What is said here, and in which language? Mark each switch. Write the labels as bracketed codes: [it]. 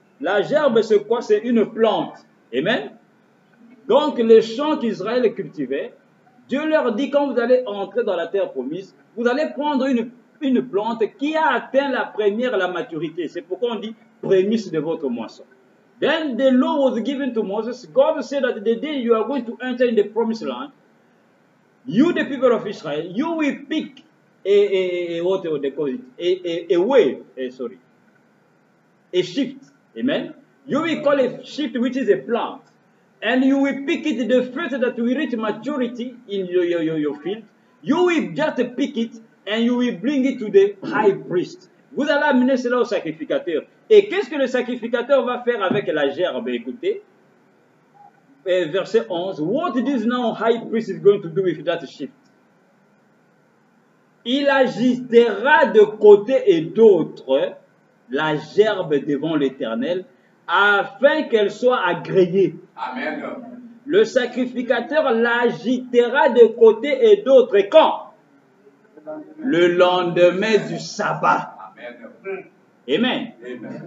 [fr] La gerbe, c'est quoi? C'est une plante. Amen. Donc, les champs qu'Israël cultivait, Dieu leur dit, quand vous allez entrer dans la terre promise, vous allez prendre une plante qui a atteint la maturité. C'est pourquoi on dit prémisse de votre moisson. [en] Then the law was given to Moses. God said that the day you are going to enter in the promised land, you, the people of Israel, you will pick what they call it, a wave, a shift. Amen. You will call a shift, which is a plant. And you will pick it, the fruit that will reach maturity in your field. You will just pick it and you will bring it to the high priest. [fr] Vous allez amener cela au sacrificateur. Et qu'est-ce que le sacrificateur va faire avec la gerbe? Écoutez, verset 11. [en] What this now high priest is going to do with that shift? [fr] Il agitera de côté et d'autre la gerbe devant l'Éternel, afin qu'elle soit agréée. Amen. Le sacrificateur l'agitera de côté et d'autre. Et quand? Le lendemain du sabbat. Amen. Amen. Amen.